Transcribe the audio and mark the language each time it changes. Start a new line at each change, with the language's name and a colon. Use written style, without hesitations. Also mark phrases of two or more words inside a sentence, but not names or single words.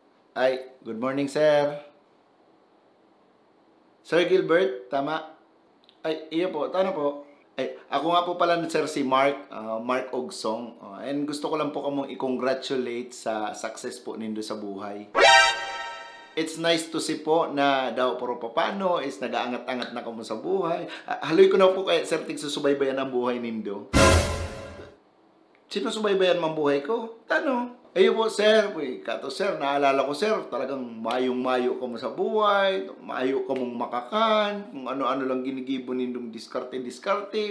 English: Ay, good morning, sir. Sir Gilbert, tama?
Bikol: Ay, iyo po, tano po?
Filipino: Ay, ako nga po pala, sir, si Mark, Mark Ogsong.
Bikol: And gusto ko lang po kamong i-congratulate sa success po nindo sa buhay.
English: It's nice to see
Bikol: po na daw puro papano is nag-aangat-angat na kamo sa buhay. Haloy ko na po kay sir, tigsusubaybayan ang buhay nindo. Sino subaybayan mang buhay ko? Tano? Ayo po, sir. Uy, kato, sir, naalala ko, sir, talagang mayong-mayo ka mo sa buhay, mayo ka mong makakan, kung ano-ano lang ginigibo nindong diskarte-diskarte.